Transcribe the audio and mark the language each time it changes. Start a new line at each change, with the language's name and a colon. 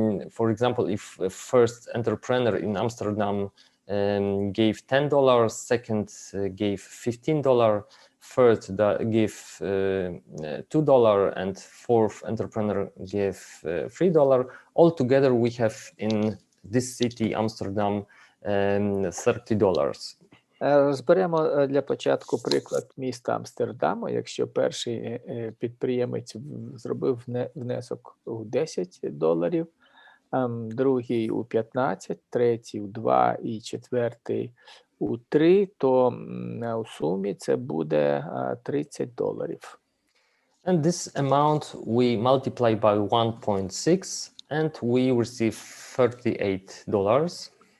English: For example, if a first entrepreneur in Amsterdam gave $10, second gave $15, third gave $2, and fourth entrepreneur gave $3. Altogether, we have in this city Amsterdam $30.
Ukrainian: Розберемо для початку приклад міста Амстердаму. Якщо перший підприємець зробив внесок у $10, другий у 15, третій у 2 і четвертий у 3, то у сумі це буде $30.
English: And this amount we multiply by 1.6 and we receive $38.